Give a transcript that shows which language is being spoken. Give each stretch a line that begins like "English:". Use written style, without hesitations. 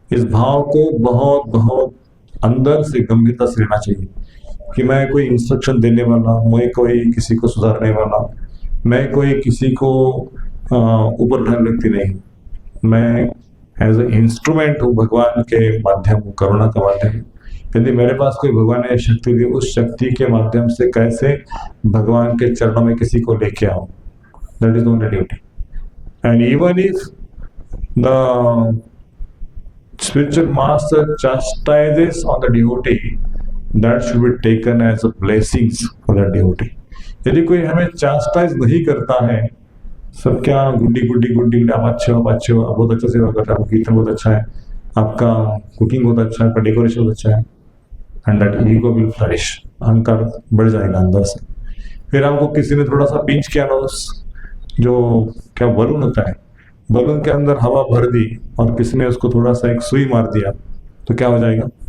Hindi: इस भाव को बहुत बहुत अंदर से गंभीरता से लेना चाहिए कि मैं कोई इंस्ट्रक्शन देने वाला, मैं कोई किसी को सुधारने वाला, मैं कोई किसी को ऊपर उठाने व्यक्ति नहीं, मैं
English: as a instrument
Hindi: हूँ भगवान के माध्यम हूँ, करुणा का माध्यम। यदि मेरे पास कोई भगवान ने शक्ति दी, उस शक्ति के माध्यम से कैसे भगवान के चरणों में किसी को लेके आऊं,
English: That is only duty. And even if the spiritual master chastises on the devotee, that should be taken as a blessings for the devotee।
Hindi: यदि कोई हमें चास्टाइज नहीं करता है, सब क्या गुड्डी गुड्डी गुड्डी, आप अच्छे हो, आप बहुत अच्छा सेवा कर रहे हो, कीर्तन बहुत अच्छा है, आपका कुकिंग बहुत अच्छा है, आपका डेकोरेशन बहुत अच्छा है,
English: and that ego will flourish,
Hindi: अहंकार बढ़ जाएगा अंदर से। फिर हमको किसी ने थोड़ा सा पिंच किया ना, उस जो क्या बलून होता है, बलून के अंदर हवा भर दी और किसी ने उसको थोड़ा सा एक सुई मार दिया, तो क्या हो जाएगा?